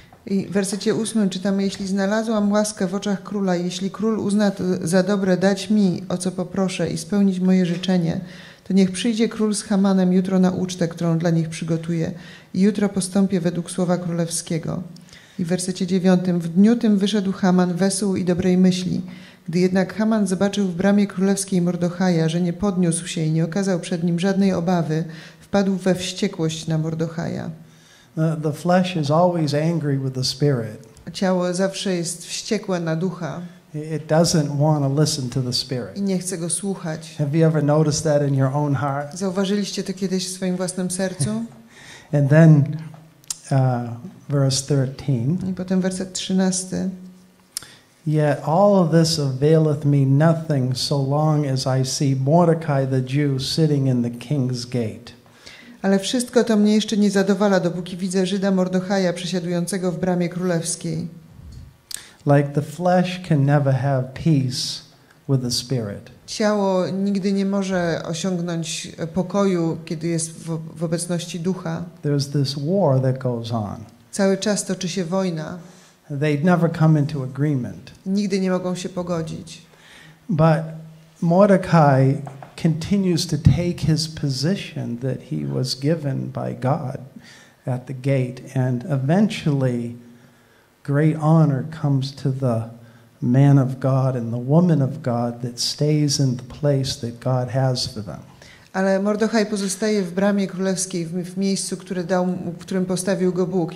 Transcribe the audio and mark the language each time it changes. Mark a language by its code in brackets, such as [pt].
[pl] I w wersecie 8 czytamy: jeśli znalazłam łaskę w oczach króla, jeśli król uzna to za dobre dać mi, o co poproszę, i spełnić moje życzenie, to niech przyjdzie król z Hamanem jutro na ucztę, którą dla nich przygotuje, i jutro postąpię według słowa królewskiego. I w wersecie 9: w dniu tym wyszedł Haman wesoły i dobrej myśli. Gdy jednak Haman zobaczył w bramie królewskiej Mordochaja, że nie podniósł się i nie okazał przed nim żadnej obawy, wpadł we wściekłość na Mordochaja. [en] The flesh is always angry with the spirit. [pl] Ciało zawsze jest wściekłe na ducha. [en] It doesn't want to listen to the spirit. [pl] I nie chce go słuchać. [en] Have you ever noticed that in your own heart? [pl] Zauważyliście to kiedyś w swoim własnym sercu? [en] And then verse 13. [pl] I potem werset 13. [en] Yet all of this availeth me nothing so long as I see Mordecai the Jew sitting in the king's gate. [pl] Ale wszystko to mnie jeszcze nie zadowala, dopóki widzę Żyda Mordochaja przesiadującego w bramie królewskiej. [en] Like the flesh can never have peace with the spirit. [pl] Ciało nigdy nie może osiągnąć pokoju, kiedy jest w obecności ducha. [en] There's this war that goes on. [pl] Cały czas toczy się wojna. [en] They never come into agreement. [pl] Nigdy nie mogą się pogodzić. [en] But Mordecai continues to take his position that he was given by God at the gate, and eventually great honor comes to the man of God and the woman of God that stays in the place that God has for them. [pl] Ale Mordochaj pozostaje w bramie królewskiej, w miejscu, w którym postawił go Bóg.